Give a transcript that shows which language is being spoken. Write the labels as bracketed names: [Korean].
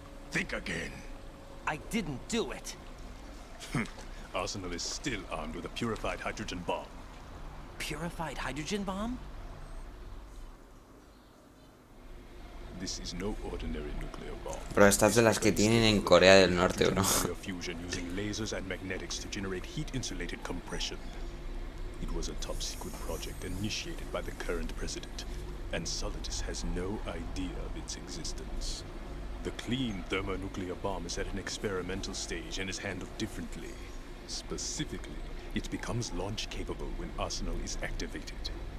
[English] Think again. I didn't do it. Arsenal is still armed with a purified hydrogen bomb. Purified hydrogen bomb? This is no ordinary nuclear bomb. [Spanish] Pero estas de las que tienen en Corea del Norte, ¿o no? [English] Fusion using lasers and magnetics to generate heat-insulated compression. It was a top-secret project initiated by the current president, and Solidus has no idea of its existence. The clean thermonuclear bomb is at an experimental stage and is handled differently. Specifically, it becomes launch-capable when Arsenal is activated.